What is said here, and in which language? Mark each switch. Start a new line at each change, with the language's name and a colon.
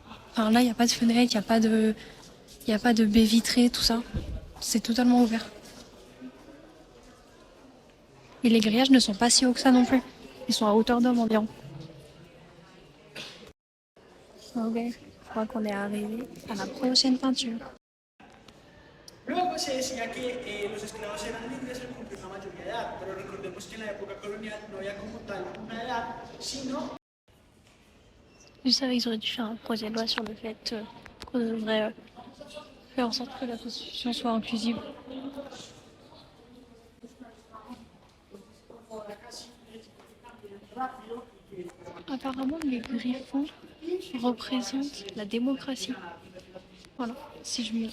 French: Enfin là, il n'y a pas de fenêtre, il y a pas de baies vitrées, tout ça. C'est totalement ouvert. Et les grillages ne sont pas si hauts que ça non plus. Ils sont à hauteur d'homme environ. Ok, je crois qu'on est arrivé à la prochaine peinture.
Spanish: Luego se decía que los esclavos eran libres al cumplir una mayoría de edad, pero recordemos que en la época colonial no había como tal una edad, sino...
French: Je savais qu'ils auraient dû faire un projet de loi sur le fait qu'on devrait faire en sorte que la Constitution soit inclusive. Apparemment, les griffons représentent la démocratie. Voilà. Si je mets...